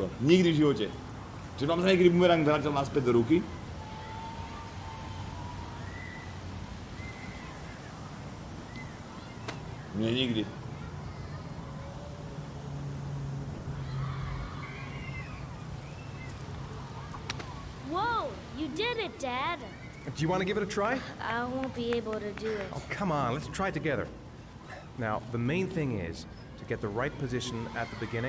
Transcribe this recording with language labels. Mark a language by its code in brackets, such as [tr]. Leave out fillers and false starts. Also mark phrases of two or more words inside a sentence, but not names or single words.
[sk] Nikdy v živote. Čiže mám sa niekedy bumerang vrátil naspäť do ruky? Nie, nikdy. [en] Whoa! You did it, Dad! Do you want to give it a try? I won't be able to do it. Oh, come on, let's try it together. Now, the main thing is to get the right position at the beginning.